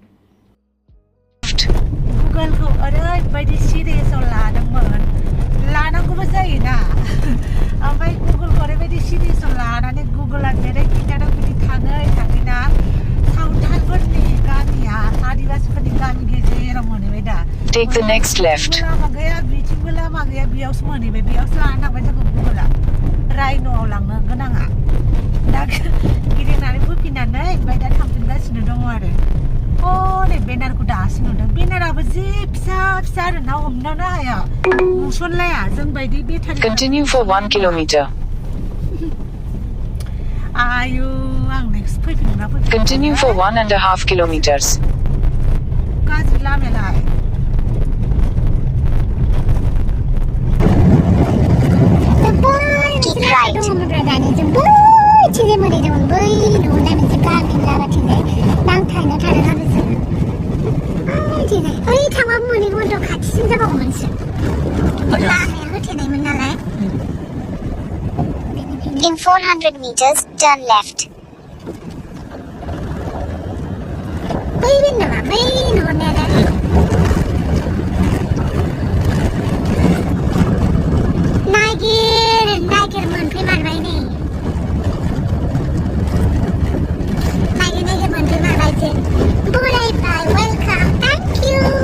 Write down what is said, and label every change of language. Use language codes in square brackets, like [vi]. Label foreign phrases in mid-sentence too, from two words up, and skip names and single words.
[brx] गुगोलखौ ओरैबायदि सिरियासआव लानांगौबो जायोना ओमफ्राय गुगोलखौ ओरैबायदि सिरियासआव लानानै गुगोला जेरै खिन्थादों बिदि थाङैना सावथालफोरनि गामिया आदिबासिफोरनि गामि गेजेराव मोनहैबाय दा [en] Take the next left. [brx] लामा गैया बिथिंबो लामा गैया बेयावसो मोनहैबाय बेयावसो लानानै थांबाय जोंखौ गुगोला रायन'आव लांनो गोनाङा दा गिदिंनानै फैफिननानै ओमफ्राय दा थांफिनगासिनो दङ आरो नै बेनारखौ दासो नुदों बेनाराबो जि फिसा फिसा आरो ना हमनोनो हाया नुसनलाया जोंबायदि बेटारि [en] Continue for 1 kilometer. [brx] आयु आं नेक्स्ट फैफिनना फैफिन [en] Continue for 1.5 kilometers. [brx] गाज्रि लामायालाय [en] Keep right. [brx] दानि जों बैथिंजाय मोनहैदोंमोन बै नुहुरनाय मोनसे गामि लामाथिंजाय नांथानो थादों आरो जोङो बैथिंजाय ओरै थांबाबो मोनहैगौमोनथ' खाथिसिन जाबावगौमोनसो लामाया होथेनायमोन नालाय [en] In 400 meters, turn left. [brx] बै नामा बै नुहुरनाया नागिर मोनफैमारबाय नै नागिर मोनफैमारबाय जों बरायबाय [en] welcome thank you